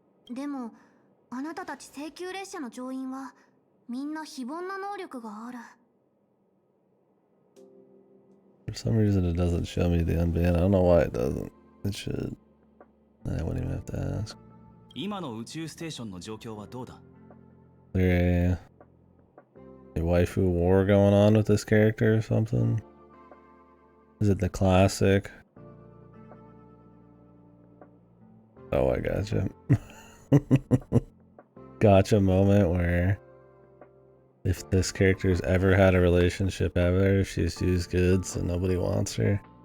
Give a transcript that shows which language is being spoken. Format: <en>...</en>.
<ja>でも、あなたたち請求列車の乗員はみんな非凡な能力がある。</ja> <en>For some reason it doesn't show me the unban. I don't know why it doesn't. It should. I wouldn't even have to ask.</en> <ja>今の宇宙ステーションの状況はどうだ？</ja> <en>There a waifu war going on with this character or something? Is it the classic? Oh, I gotcha. Gotcha moment where if this character's ever had a relationship ever, she's used goods and nobody wants her.</en>